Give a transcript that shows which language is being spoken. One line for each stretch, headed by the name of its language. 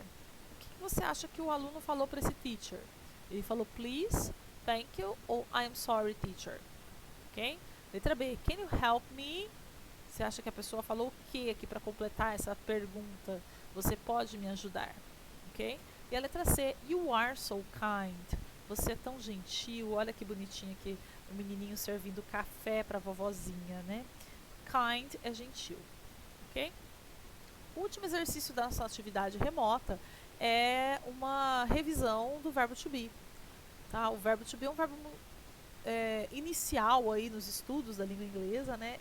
Portuguese: O que você acha que o aluno falou para esse teacher? Ele falou,
English: please, thank you,
Portuguese: ou
English: I'm sorry, teacher. Ok?
Portuguese: Letra B,
English: can you help me?
Portuguese: Você acha que a pessoa falou o que aqui para completar essa pergunta? Você pode me ajudar? Ok? E a letra C,
English: you are so kind.
Portuguese: Você é tão gentil. Olha que bonitinho aqui o menininho servindo café para a vovozinha, né? Kind é gentil. Ok? O último exercício da nossa atividade remota é uma revisão do verbo to be. Tá? O verbo to be é um verbo inicial aí nos estudos da língua inglesa, né?